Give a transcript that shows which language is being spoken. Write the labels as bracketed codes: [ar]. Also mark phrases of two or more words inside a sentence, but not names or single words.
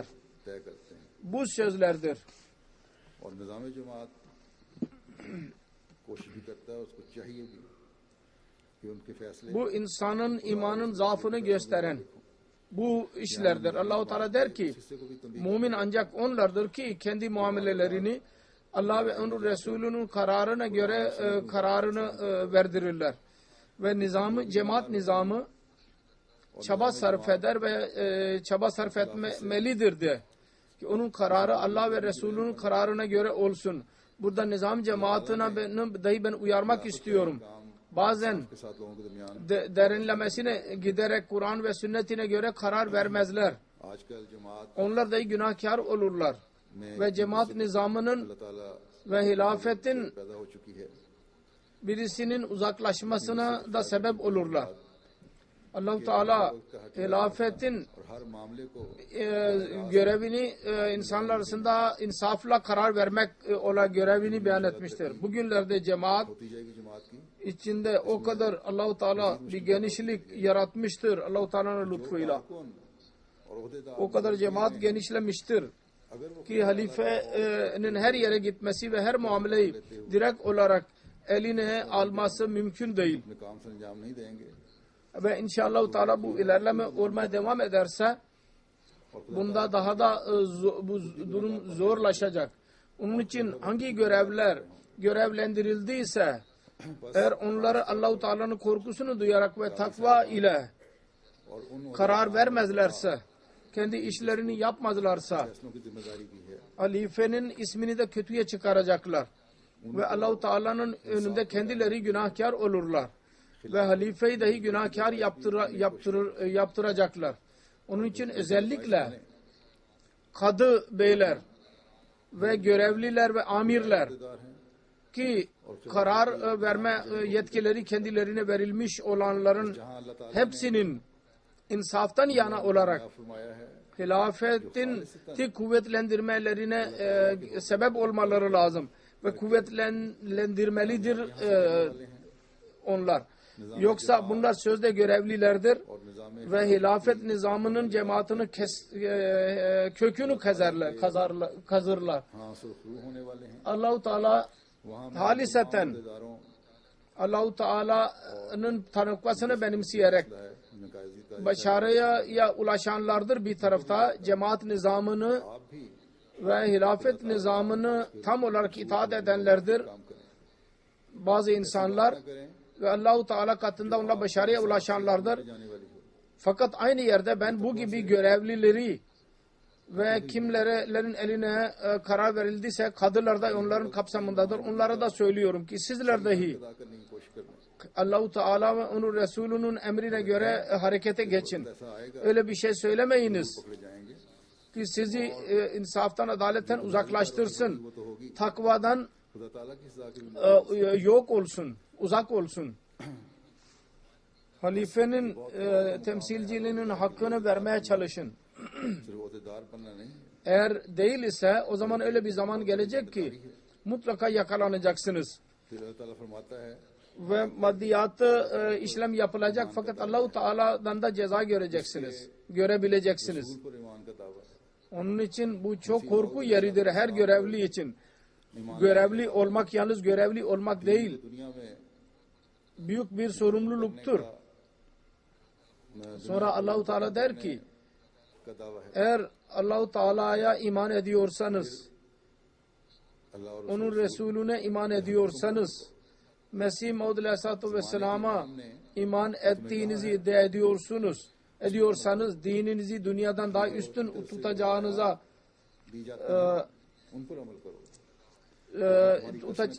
[ur] طے کرتے ہیں [tr] Bu sözlerdir. [ur] اور نظام جماعت کوشش بھی کرتا ہے اس کو چاہیے بھی کہ ان کے فیصلے [tr] Bu insanın imanın zaafını gösteren bu işlerdir. Allah-u Teala der ki [ur] حصے کو بھی تنبیہ [tr] mümin ancak onlardır ki kendi muamelelerini Allah ve onun Resulünün kararına göre kararını verdirirler. Ve nizamı, cemaat nizamı çaba sarf eder ve çaba sarf etmelidir de. Ki onun kararı Allah ve Resulünün kararına göre olsun. Burada nizam cemaatine dahi ben uyarmak istiyorum. Bazen [ur] کے ساتھ لوگوں کے درمیان [tr] derinlemesine giderek Kur'an ve sünnetine göre karar vermezler. [ur] آجکل جماعت [tr] Onlar dahi günahkar olurlar. Ve cemaat nizamının [ur] अल्लाह ताला [tr] ve hilafetin [ur] پیدا ہو چکی ہے [tr] birisinin uzaklaşmasına da sebep olurlar. Allah-u Teala hilafetin [ur] اور ہر معاملے کو [tr] görevini insanlar arasında insafla karar vermek olan görevini beyan etmiştir. Bugünlerde cemaat [ur] ہوتی جائے گی جماعت کی [tr] içinde o kadar Allah-u Teala bir genişlik yaratmıştır Allah-u Teala'nın lütfuyla. [ur] کون اور عہدیدار [tr] O kadar cemaat genişlemiştir [ur] اگر وہ [tr] ki halifenin her yere gitmesi ve her muameleyi direkt olarak eline alması mümkün değil. [ur] اپنے کام سے انجام نہیں دیں گے [tr] Ve inşallah Teala bu ilerleme olmaya devam ederse bunda daha da bu durum zorlaşacak. Onun için hangi görevler görevlendirildiyse eğer onları Allah-u Teala'nın korkusunu duyarak ve takva ile [ur] اور ان [tr] karar vermezlerse, kendi işlerini yapmazlarsa [ur] فیصلوں کی ذمہ داری کی ہے [tr] halifenin ismini de kötüye çıkaracaklar. Ve Allah-u Teala'nın önünde kendileri günahkar olurlar. Ve halifeyi dahi günahkar yaptıracaklar. Onun için özellikle kadı beyler ve görevliler ve amirler [ur] دار ہیں [tr] ki karar verme yetkileri kendilerine verilmiş olanların [ur] جہاں اللہ تعالیٰ [tr] hepsinin insaftan yana olarak [ur] نے فرمایا ہے [tr] hilafetin kuvvetlendirmelerine sebep olmaları lazım ve kuvvetlendirmelidir onlar. Yoksa bunlar sözde görevlilerdir [ur] اور نظام [tr] ve hilafet nizamının cemaatini kökünü kazırlar. [ur] ہاں سرخرو ہونے والے ہیں [tr] Allah-u Teala [ur] वहाँ [tr] haliseten [ur] ओहदेदारों [tr] Allah-u Teala'nın tanıkmasını benimseyerek [ur] ہے نکایجی کا [tr] başarıya ulaşanlardır bir tarafta. Cemaat nizamını [ur] آپ بھی [tr] ve hilafet nizamını tam olarak itaat edenlerdir. [ur] کام کریں [tr] Bazı insanlar [ur] करें [tr] ve Allah-u Teala katında onunla başarıya ulaşanlardır. [ur] جانے والی ہو [tr] Fakat aynı yerde ben bu gibi görevlileri ve kimlerin eline karar verildiyse kadılar da onların kapsamındadır. Onlara da söylüyorum ki sizler dahi [ur] ادا کرنے کی کوشش کرنا [tr] Allah-u Teala ve onun Resulünün emrine göre harekete geçin. [ur] ایسا آئے گا [tr] Öyle bir şey söylemeyiniz [ur] پکڑے جائیں گے [tr] ki sizi insaftan, adaletten uzaklaştırsın. [ur] وہ تو ہوگی [tr] Takvadan [ur] خدا تعالیٰ کی سزا کی [tr] yok olsun, uzak olsun. Halifenin temsilciliğinin hakkını vermeye çalışın. [ur] صرف عہدیدار بننا نہیں [tr] Eğer değil ise o zaman öyle bir zaman gelecek ki mutlaka yakalanacaksınız. [ur] پھر اللہ تعالیٰ فرماتا ہے [tr] Ve maddiyatı işlem yapılacak fakat Allah-u Teala'dan da ceza göreceksiniz. Görebileceksiniz. [ur] رسول پر ایمان کا دعویٰ ہے [tr] Onun için bu çok korku yeridir her görevli için. Görevli olmak yalnız görevli olmak değil. [ur] دنیا میں [tr] Büyük bir sorumluluktur. Sonra Allah-u Teala der ki [ur] کا دعویٰ ہے [tr] eğer Allah-u Teala'ya iman ediyorsanız, [ur] اللہ اور [tr] onun Resulüne iman ediyorsanız, Mesih Maud [ar] عليه الصلاة والسلام'a [tr] iman ettiğinizi iddia ediyorsanız dininizi dünyadan daha üstün tutacağınıza [ur] دی جاتی ہے ان پر عمل کرو